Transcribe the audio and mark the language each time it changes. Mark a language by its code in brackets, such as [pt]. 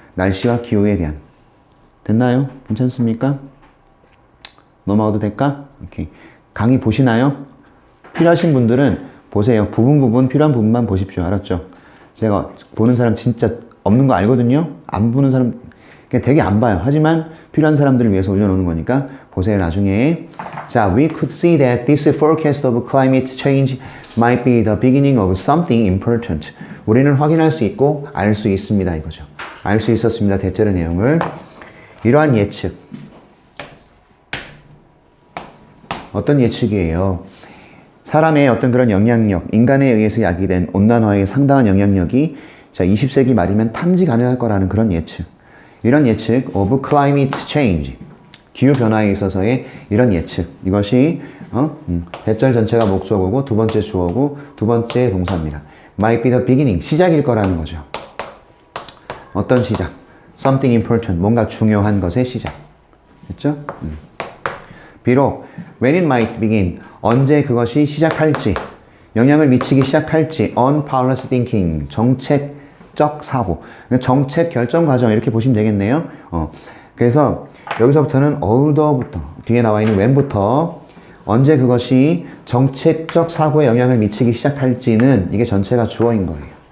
[ko] 날씨와 기후에 대한. 됐나요? 괜찮습니까? 넘어가도 될까? 오케이. 강의 보시나요? 필요하신 분들은 보세요. 부분 필요한 부분만 보십시오. 알았죠? 제가 보는 사람 진짜 없는 거 알거든요? 안 보는 사람 그냥 되게 안 봐요. 하지만 필요한 사람들을 위해서 올려놓는 거니까 보세요. 나중에. [en] 자, we could see that this forecast of climate change might be the beginning of something important. [ko] 우리는 확인할 수 있고 알 수 있습니다. 이거죠. 알 수 있었습니다. 대절의 내용을. 이러한 예측. 어떤 예측이에요? 사람의 어떤 그런 영향력, 인간에 의해서 야기된 온난화의 상당한 영향력이 자, 20세기 말이면 탐지 가능할 거라는 그런 예측. 이런 예측, [en] of climate change. [ko] 기후변화에 있어서의 이런 예측. 이것이, 대절 전체가 목적어고, 두 번째 주어고, 두 번째 동사입니다. [en] might be the beginning. [ko] 시작일 거라는 거죠. 어떤 시작? [en] something important. [ko] 뭔가 중요한 것의 시작. 됐죠? [en] 비록, when it might begin. [ko] 언제 그것이 시작할지, 영향을 미치기 시작할지, [en] on policy thinking, [ko] 정책적 사고, 정책 결정 과정 이렇게 보시면 되겠네요. 그래서 여기서부터는 older부터, 뒤에 나와 있는 when부터 언제 그것이 정책적 사고에 영향을 미치기 시작할지는 이게 전체가 주어인 거예요.